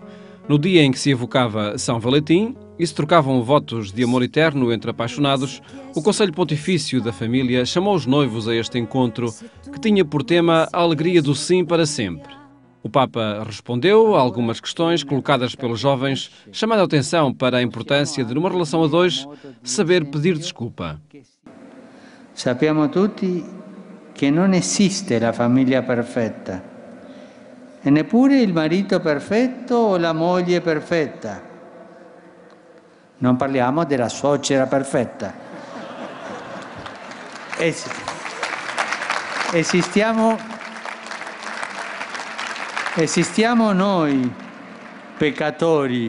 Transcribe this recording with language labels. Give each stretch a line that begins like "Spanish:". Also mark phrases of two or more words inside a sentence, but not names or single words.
Portuguese: No dia em que se evocava São Valentim e se trocavam votos de amor eterno entre apaixonados, o Conselho Pontifício da Família chamou os noivos a este encontro que tinha por tema a alegria do sim para sempre. O Papa respondeu a algumas questões colocadas pelos jovens, chamando a atenção para a importância de, numa relação a dois, saber pedir desculpa.
Italian: Sappiamo tutti che non esiste la famiglia perfetta e neppure il marito perfetto o la moglie perfetta. Non parliamo della suocera perfetta. Esistiamo noi, peccatori.